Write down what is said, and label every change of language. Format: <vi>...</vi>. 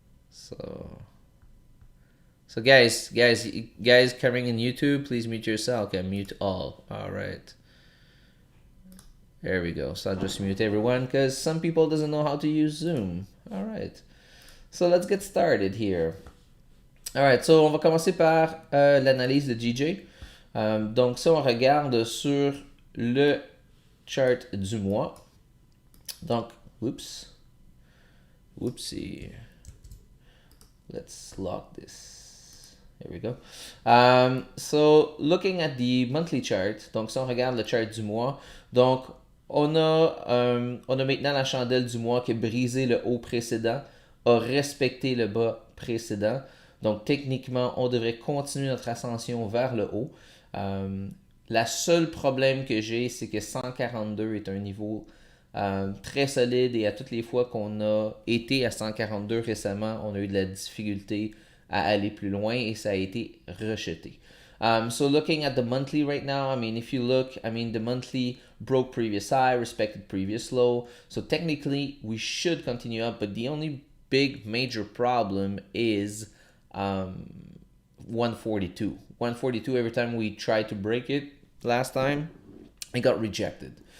<en>So guys coming in YouTube, please mute yourself. Okay, mute all. All right. There we go. So I'll just mute everyone because some people doesn't know how to use Zoom. All right. So let's get started here. Alright, so</en> <fr>on va commencer par l'analyse de GJ. Donc ça, on regarde sur le chart du mois. Donc, whoopsie.</fr> <en>Let's lock this. There we go. So, looking at the monthly chart,</en> <fr>donc si on regarde le chart du mois, donc on a maintenant la chandelle du mois qui a brisé le haut précédent, a respecté le bas précédent. Donc, techniquement, on devrait continuer notre ascension vers le haut. La seule problème que j'ai, c'est que 142 est un niveau très solide et à toutes les fois qu'on a été à 142 récemment, on a eu de la difficulté à aller plus loin et ça a été rejeté.</fr> <en>So looking at the monthly right now, I mean, if you look, I mean, the monthly broke previous high, respected previous low. So technically, we should continue up, but the only big major problem is 142. 142, every time we tried to break it last time, it got rejected.</en>